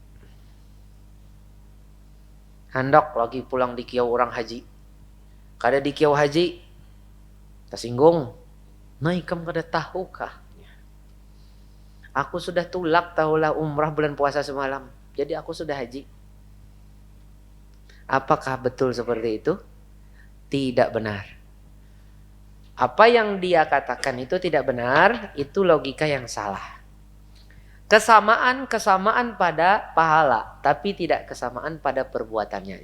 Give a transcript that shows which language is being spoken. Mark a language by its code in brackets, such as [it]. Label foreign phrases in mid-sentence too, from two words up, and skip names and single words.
[bjn] Handok lagi pulang di kiau orang haji. Kada di kiau haji, tersinggung. Nah ikam kada tahu kah? Aku sudah tulak tahulah umrah bulan puasa semalam. Jadi aku sudah haji. [id] Apakah betul seperti itu? Tidak benar. Apa yang dia katakan itu tidak benar, itu logika yang salah. Kesamaan pada pahala, tapi tidak kesamaan pada perbuatannya.